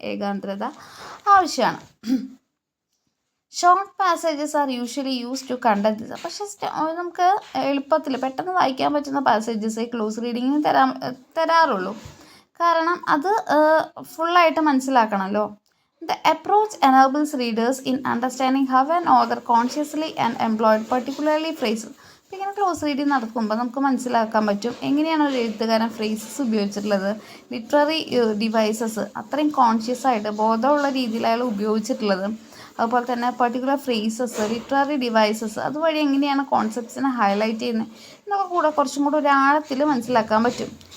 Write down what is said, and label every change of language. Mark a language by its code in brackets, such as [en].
[ml] ഏകാഗ്രത ആവശ്യമാണ്. [en] Short passages are usually use to conduct this. [ml] പക്ഷേ നമുക്ക് എളുപ്പത്തിൽ പെട്ടെന്ന് വായിക്കാൻ പറ്റുന്ന പാസേജസ് ക്ലോസ് റീഡിങ്ങിന് തരാറുള്ളൂ. കാരണം അത് ഫുള്ളായിട്ട് മനസ്സിലാക്കണമല്ലോ. [en] The approach enables readers in understanding how an author consciously and employed particularly phrases. [ml] അപ്പോൾ ഇങ്ങനെ ക്ലോസ് റീഡിങ് നടക്കുമ്പോൾ നമുക്ക് മനസ്സിലാക്കാൻ പറ്റും എങ്ങനെയാണ് ഒരു എഴുത്തുകാരൻ ഫ്രേസസ് ഉപയോഗിച്ചിട്ടുള്ളത്, ലിറ്റററി ഡിവൈസസ് അത്രയും കോൺഷ്യസ് ആയിട്ട് ബോധമുള്ള രീതിയിൽ അയാൾ ഉപയോഗിച്ചിട്ടുള്ളത്. അതുപോലെ തന്നെ പർട്ടിക്കുലർ ഫ്രേസസ്, ലിറ്റററി ഡിവൈസസ്, അതുവഴി എങ്ങനെയാണ് കോൺസെപ്റ്റ്സിനെ ഹൈലൈറ്റ് ചെയ്യുന്നത് എന്നൊക്കെ കുറച്ചും കൂടെ ഒരു ആഴത്തിൽ മനസ്സിലാക്കാൻ പറ്റും.